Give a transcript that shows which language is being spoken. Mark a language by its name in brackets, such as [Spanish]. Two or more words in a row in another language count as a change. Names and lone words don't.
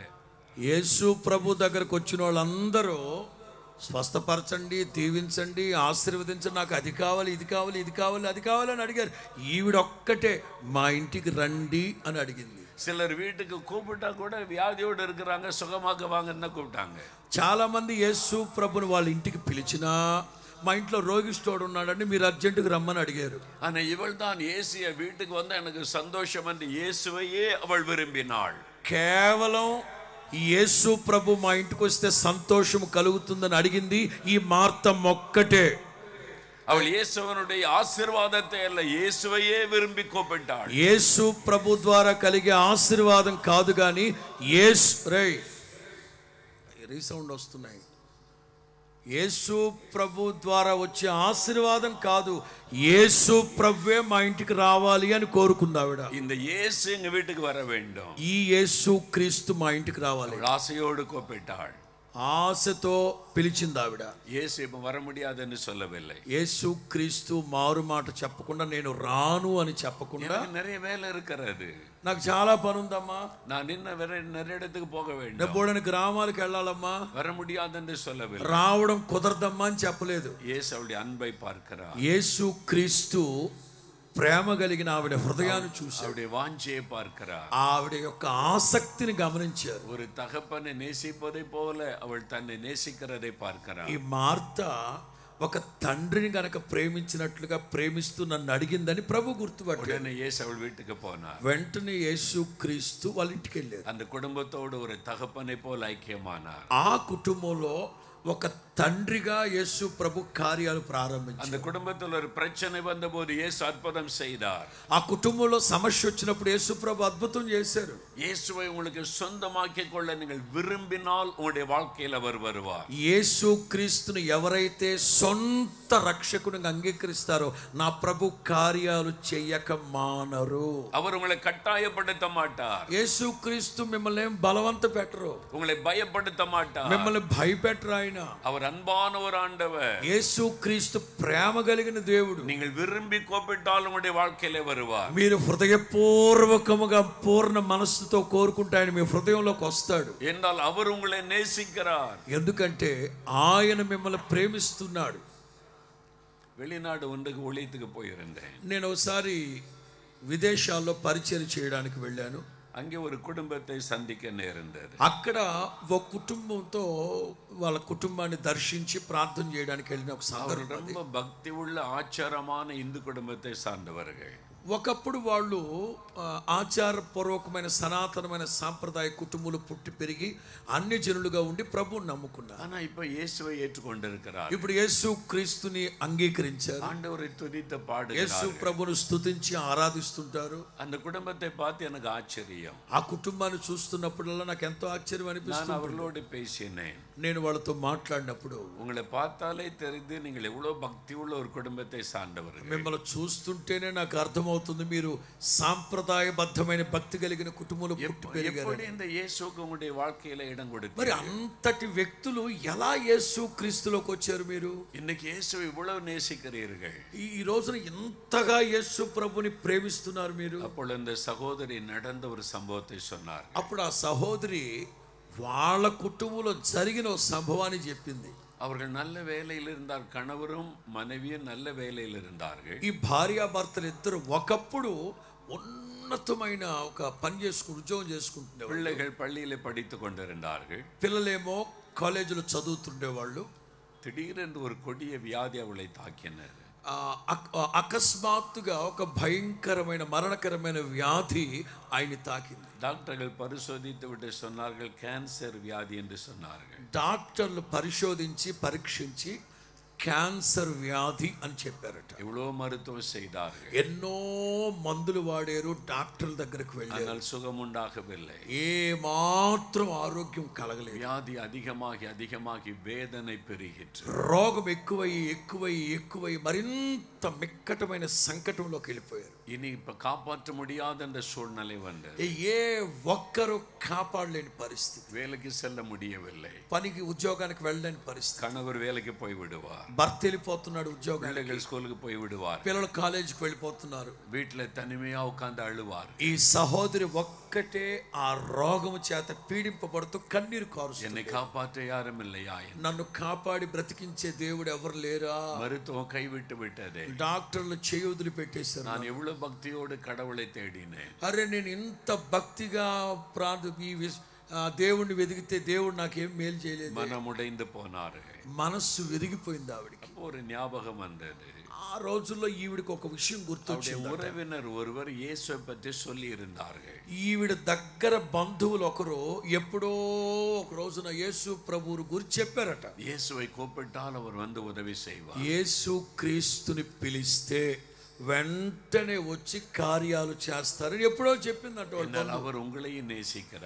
[Telugu] యేసు ప్రభు దగ్గరకు వచ్చిన వాళ్ళందరూ స్వస్థపరచండి, దీవించండి, ఆశీర్వదించండి, నాకు అది కావాలి, ఇది కావాలి, ఇది కావాలి, అది కావాలి అని అడిగారు. ఈవిడొక్కటే మా ఇంటికి రండి అని అడిగింది. [Tamil] சிலர் வீட்டுக்கு கூப்பிட்டா கூட வியாதியோடு இருக்கிறாங்க, சுகமாக்க வாங்கன்னு கூப்பிட்டாங்க. [Telugu] చాలా మంది యేసు ప్రభుని వాళ్ళ ఇంటికి పిలిచినా మా ఇంట్లో రోగిష్ఠుడు ఉన్నాడని మీరు అర్జెంటుగా రమ్మని అడిగారు. [Tamil] ஆனா இவள் தான் இயேசு வீட்டுக்கு வந்தா எனக்கு சந்தோஷம் என்று இயேசுவையே அவள் விரும்பினாள். [Telugu] కేవలం యేసు ప్రభు మా ఇంటికి వస్తే సంతోషం కలుగుతుందని అడిగింది ఈ మార్తమ్మ ఒక్కటే. [Tamil] அவள் இயேசுவனுடைய ఆశీర్వాదத்தை அல்ல, இயேசுவையே విரும்பి కోపట్టాడు. [Telugu] యేసు ప్రభు ద్వారా కలిగే ఆశీర్వాదం కాదు కానీ రీసౌండ్ వస్తున్నాయి. యేసు ప్రభు ద్వారా వచ్చే ఆశీర్వాదం కాదు, యేసు ప్రభువే మా ఇంటికి రావాలి అని కోరుకుంది ఆవిడ. [Tamil] இந்த இயேசு எங்க வீட்டுக்கு வர வேண்டும். [Telugu] ఈ యేసు క్రీస్తు మా ఇంటికి రావాలి. [Tamil] ஆசையோடு கோப்பிட்டாள். [Telugu] ఆశతో పిలిచింది ఆవిడ. [Tamil] இயேசு இப்ப வர முடியாதுன்னு சொல்லவில்லை. [Telugu] యేసు క్రీస్తు మారు మాట చెప్పకుండా, నేను రాను అని చెప్పకుండా, [Tamil] நிறைய வேலை இருக்கிறது, [Telugu] నాకు చాలా పని ఉందమ్మా, [Tamil] நான் நிறைய இடத்துக்கு போக வேண்டும், [Telugu] డబ్బోడని గ్రామాలకు వెళ్ళాలమ్మా, [Tamil] வர முடியாதுன்னு சொல்லவில்லை. [Telugu] రావడం కుదరదమ్మా అని చెప్పలేదు. [Tamil] இயேசு அவளுடைய அன்பை பார்க்கிறார். [Telugu] యేసు క్రీస్తు ప్రేమ కలిగిన ఆవిడ హృదయాన్ని చూసి [Tamil] அவருடைய வாஞ்சையை பார்க்கிறார். [Telugu] ఆవిడ యొక్క ఆసక్తిని గమనించారు. [Tamil] ஒரு தகப்பனை நேசிப்பதை போல அவள் தன்னை நேசிக்கிறதை பார்க்கிறார். [Telugu] ఈ మార్త ఒక తండ్రిని గనక ప్రేమించినట్లుగా ప్రేమిస్తూ నన్ను అడిగిందని ప్రభు గుర్తుపట్టాడు. [Tamil] உடனே இயேசு அவள் வீட்டுக்கு போனார். [Telugu] వెంటనే యేసు క్రీస్తు వాళ్ళ ఇంటికి వెళ్ళారు. [Tamil] அந்த குடும்பத்தோடு ஒரு தகப்பனை போல் ஐக்கியமானார். [Telugu] ఆ కుటుంబంలో ఒక తండ్రిగా యేసు ప్రభు కార్యాలు ప్రారంభించారు. [Tamil] அந்த குடும்பத்தில் ஒரு பிரச்சனை வந்தபோது இயேசு அற்புதம் செய்தார். [Telugu] ఆ కుటుంబంలో సమస్య వచ్చినప్పుడు యేసు ప్రభు అద్భుతం చేశారు. [Tamil] இயேசுவை உங்களுக்கு சொந்தமாக்கிக் கொள்ள நீங்கள் విரும்பினால் உங்களுடைய வாழ்க்கையில் அவர் வருவார். [Telugu] యేసు క్రీస్తుని ఎవరైతే సొంత రక్షకునిగా అంగీకరిస్తారో నా ప్రభు కార్యాలు చేయక మానరు. [Tamil] அவர் உங்களை கட்டாயப்படுத்த மாட்டார். [Telugu] యేసు క్రీస్తు మిమ్మల్ని ఏం బలవంత పెట్టరు, [Tamil] உங்களை பயப்படுத்த மாட்டார். [Telugu] మిమ్మల్ని భయపెట్టరు. ఆయన [Tamil] அவர் అన్பான ஒரு ஆண்டவர். [Telugu] యేసు క్రీస్తు ప్రేమ కలిగిన దేవుడు. [Tamil] நீங்கள் விரும்பி கோபிட்டால் உங்களுடைய வாழ்க்கையிலே வருவார். [Telugu] మీరు హృదయపూర్వకముగా పూర్ణ మనస్సుతో కోరుకుంటే ఆయన మీ హృదయంలోకి వస్తాడు. [Tamil] என்றால் அவர் உங்களை நேசிக்கிறார். [Telugu] ఎందుకంటే ఆయన మిమ్మల్ని ప్రేమిస్తున్నాడు. [Tamil] வெளிநாடு ஒன்றுக்கு ஊழியத்துக்கு போயிருந்தேன். [Telugu] నేను ఒకసారి విదేశాల్లో పరిచయం చేయడానికి వెళ్ళాను. [Tamil] அங்கே ஒரு குடும்பத்தை சந்திக்க நேர்ந்தது. [Telugu] అక్కడ ఒక కుటుంబంతో వాళ్ళ కుటుంబాన్ని దర్శించి ప్రార్థన చేయడానికి వెళ్ళిన ఒక సందర్భం. [Tamil] ரொம்ப பக்தி உள்ள ஆச்சாரமான இந்து குடும்பத்தை சார்ந்தவர்கள். [Telugu] ఒకప్పుడు వాళ్ళు ఆచారపూర్వకమైన సనాతనమైన సాంప్రదాయ కుటుంబాలు పుట్టి పెరిగి అన్ని జనులుగా ఉండి ప్రభువుని నమ్ముకున్నారు. [Tamil] ஆனா இப்ப இயேசுவை ஏற்றுக்கொண்டிருக்கிறார். [Telugu] ఇప్పుడు యేసు క్రీస్తుని అంగీకరించారు. [Tamil] ஆண்டவரை துதித்து பாடுகிறார். [Telugu] యేసు ప్రభువును స్తుతించి ఆరాధిస్తుంటారు. [Tamil] அந்த குடும்பத்தை பார்த்து எனக்கு ஆச்சரியம். [Telugu] ఆ కుటుంబాన్ని చూస్తున్నప్పుడల్లా నాకు ఎంతో ఆశ్చర్యం [Tamil] நான் [Telugu] అనిపిస్తుంది. [Tamil] அவர்களோடு பேசினேன். [Telugu] నేను వాళ్ళతో మాట్లాడినప్పుడు [Tamil] உங்களை பார்த்தாலே தெரிந்து நீங்கள் எவ்வளவு பக்தி உள்ள ஒரு குடும்பத்தை சார்ந்தவர்கள். [Telugu] మిమ్మల్ని చూస్తుంటేనే నాకు అర్థమవుతుంది మీరు సాంప్రదాయబద్ధమైన భక్తి కలిగిన కుటుంబంలో పుట్టి పెరిగారు. [Tamil] எப்படி இந்த இயேசுவுக்கு உங்களுடைய வாழ்க்கையில இடம் [Telugu] మరి [Tamil] கொடுத்தீங்க? [Telugu] అంతటి వ్యక్తులు ఎలా యేసు క్రీస్తులోకి వచ్చారు? మీరు [Tamil] இன்னைக்கு இயேசுவை இவ்வளவு நேசிக்கிறீர்கள். [Telugu] ఈ రోజున ఎంతగా యేసు ప్రభుని ప్రేమిస్తున్నారు మీరు? [Tamil] அப்பொழுது இந்த சகோதரி நடந்த ஒரு சம்பவத்தை சொன்னார். [Telugu] అప్పుడు ఆ సహోదరి వాళ్ళ కుటుంబంలో జరిగిన ఒక సంభవాన్ని చెప్పింది. [Tamil] அவர்கள் நல்ல வேலையில் இருந்தார். கணவரும் மனைவியும் நல்ல வேலையில் இருந்தார்கள். [Telugu] ఈ భార్యాభర్తలు ఇద్దరు ఒకప్పుడు ఉన్నతమైన ఒక పని చేసుకుంటూ ఉద్యోగం చేసుకుంటుండేవాళ్ళు. [Tamil] பிள்ளைகள் பள்ளியில படித்துக் கொண்டிருந்தார்கள். [Telugu] పిల్లలేమో కాలేజీలో చదువుతుండేవాళ్ళు. [Tamil] திடீரென்று ஒரு கொடிய வியாதி அவளை தாக்கினர். [Telugu] అకస్మాత్తుగా ఒక భయంకరమైన మరణకరమైన వ్యాధి ఆయన తాకింది. [Tamil] டாக்டர்கள் பரிசோதித்து விட்டு சொன்னார்கள் கேன்சர் வியாதி என்று சொன்னார்கள். [Telugu] డాక్టర్లు పరిశోధించి పరీక్షించి క్యాన్సర్ వ్యాధి అని చెప్పారట. [Tamil] எவ்வளவு மருத்துவம் செய்தார்கள். [Telugu] ఎన్నో మందులు వాడారు, డాక్టర్ల దగ్గరకు వెళ్ళారు. [Tamil] ஆனால் சுகம் உண்டாகவில்லை. [Telugu] ఏ మాత్రం ఆరోగ్యం కలగలేదు. [Tamil] வியாதி அதிகமாகி அதிகமாகி வேதனை பெருகிற்று. [Telugu] రోగం ఎక్కువై ఎక్కువై ఎక్కువై మరింత మిక్కటమైన సంకటంలోకి వెళ్ళిపోయారు. [Tamil] இனி இப்ப காப்பாற்ற முடியாத அந்த சூழ்நிலை வந்தது. [Telugu] ఏ ఒక్కరు కాపాడలేని పరిస్థితి. [Tamil] வேலைக்கு செல்ல முடியவில்லை. [Telugu] పనికి ఉద్యోగానికి వెళ్ళలేని పరిస్థితి. [Tamil] கணவர் வேலைக்கு போய் விடுவார். [Telugu] భర్త వెళ్ళిపోతున్నాడు ఉద్యోగానికి. [Tamil] பிள்ளைகள் ஸ்கூலுக்கு போய் விடுவார். [Telugu] పిల్లలు కాలేజీకి వెళ్ళిపోతున్నారు. [Tamil] வீட்டுல தனிமையா உட்கார்ந்து அழுவார். [Telugu] ఈ సహోదరి ఒక్కటే ఆ రోగము చేత పీడింపబడుతూ కన్నీరు కారుస్తుంది. [Tamil] என்னை காப்பாற்ற யாரும் இல்லையா? [Telugu] నన్ను కాపాడి బ్రతికించే దేవుడు ఎవరు లేరా? [Tamil] மருத்துவம் கைவிட்டு விட்டதே. [Telugu] డాక్టర్లు చేయుదులు పెట్టేశారు. [Tamil] நான் எவ்வளவு பக்தியோடு கடவுளை தேடினேன். [Telugu] అరే నేను ఇంత భక్తిగా దేవుణ్ణి వెతికితే దేవుడు నాకేం మేలు చేయలేదు. [Tamil] மனம் உடைந்து போனாரு. [Telugu] మనస్సు విరిగిపోయింది ఆవిడికి. [Tamil] ஒரு ஞாபகம் வந்தது. [Telugu] ఆ రోజుల్లో ఈవిడికి ఒక విషయం గుర్తొచ్చింది. [Tamil] உறவினர் ஒருவர் இயேசுவை பற்றி சொல்லி இருந்தார்கள். [Telugu] ఈవిడ దగ్గర బంధువులు ఒకరు ఎప్పుడో ఒక రోజున యేసు ప్రభువుని గురించి చెప్పారట. [Tamil] இயேசுவை கூப்பிட்டால் அவர் வந்து உதவி செய்வார். [Telugu] యేసు క్రీస్తుని పిలిస్తే వెంటనే వచ్చి కార్యాలు చేస్తారని ఎప్పుడో చెప్పిందట. [Tamil] அவர் உங்களையும் நேசிக்கிறார்.